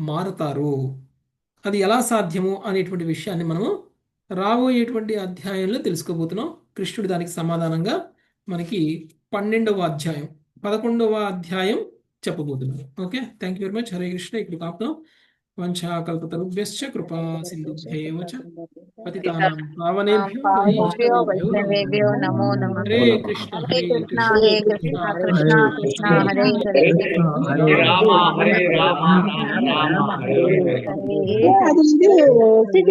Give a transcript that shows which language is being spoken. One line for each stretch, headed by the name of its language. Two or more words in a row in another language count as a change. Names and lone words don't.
Telugu: అది ఎలా సాధ్యము అనేటువంటి విషయాన్ని మనము రాబోయేటువంటి అధ్యాయంలో తెలుసుకోబోతున్నాం. కృష్ణుడు దానికి సమాధానంగా మనకి 12వ అధ్యాయం 11వ అధ్యాయం చెప్పబోతున్నాడు.
English: Okay, thank you very much.
Sanskrit: హరే కృష్ణ.
Telugu: ఇక్కడ ఆపుతాం.
Sanskrit: వంచాకల్పతరుభ్యశ్చ కృపా సింధుభ్యేవ చ పతితానాం పావనేభ్యో వైష్ణవేభ్యో నమో నమః. హరే కృష్ణ హరే హరే కృష్ణ కృష్ణ హరే కృష్ణ కృష్ణ కృష్ణ హరే హరే హరే రామ హరే రామ రామ రామ హరే హరే.